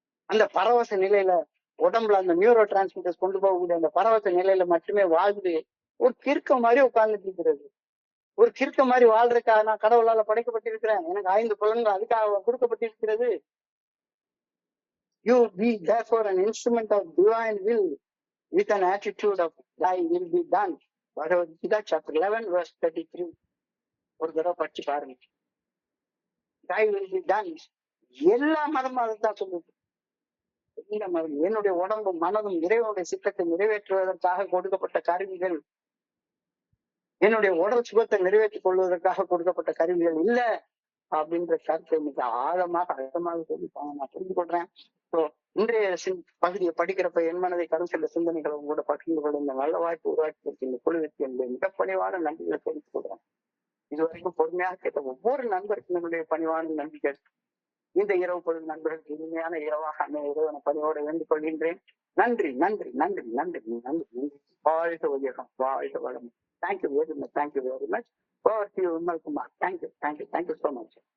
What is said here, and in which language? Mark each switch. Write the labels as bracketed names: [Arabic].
[Tamil] அந்த பரவச நிலையில உடம்புல அந்த நியூரோ டிரான்ஸ்மிட்டர்ஸ் கொண்டு போகக்கூடிய அந்த பரவச நிலையில மட்டுமே வாழ்ந்து ஒரு கிறுக்க மாதிரி உட்கார்ந்துட்டு இருக்கிறது. ஒரு கிறுக்க மாதிரி வாழ்றதுக்காக நான் கடவுளால படைக்கப்பட்டிருக்கிறேன், எனக்கு 5 புலன்கள் அதுக்காக கொடுக்கப்பட்டிருக்கிறது. [English] You be therefore an instrument of divine will with an attitude of thy will be done. Bhagavad Gita chapter 11 verse 33. [Tamil] ஒரு தடவை படிச்சு பாருங்க. [English] Thy will be done. [Tamil] எல்லா மதமும் அதைத்தான் சொல்லுது. எல்லா மதம் என்னுடைய உடம்பும் மனதும் இறைவனுடைய சித்தத்தை நிறைவேற்றுவதற்காக கொடுக்கப்பட்ட கருவிகள், என்னுடைய உடல் சுகத்தை நிறைவேற்றிக் கொள்வதற்காக கொடுக்கப்பட்ட கருவிகள் இல்ல அப்படின்ற கருத்தை மிக ஆழமாக அழுத்தமாக சொல்லிப்பாங்க. நான் புரிந்து கொள்றேன். இன்றைய பகுதியை படிக்கிறப்ப என் மனதை கடன் சென்ற சிந்தனைகளை உங்களோட பகிர்ந்து கொள்ள இந்த நல்ல வாய்ப்பு உருவாக்கி இந்த குழுவிற்கு என்னுடைய மிக பணிவான நன்றிகளை தெரிவித்துக் கொள்றேன். இதுவரைக்கும் பொறுமையாக கேட்ட ஒவ்வொரு நண்பருக்கும் என்னுடைய பணிவான நன்றிகள். இந்த இரவு பொழுது நண்பர்களுக்கு இனிமையான இரவாக அமைய இறைவனை பணியோட வேண்டிக் கொள்கின்றேன். நன்றி நன்றி நன்றி நன்றி நன்றி. வாழ்க வையகம், வாழ்க வளம். [English] Thank you very much. Thank you very much. Over to you, Vimal Kumar. Thank you so much.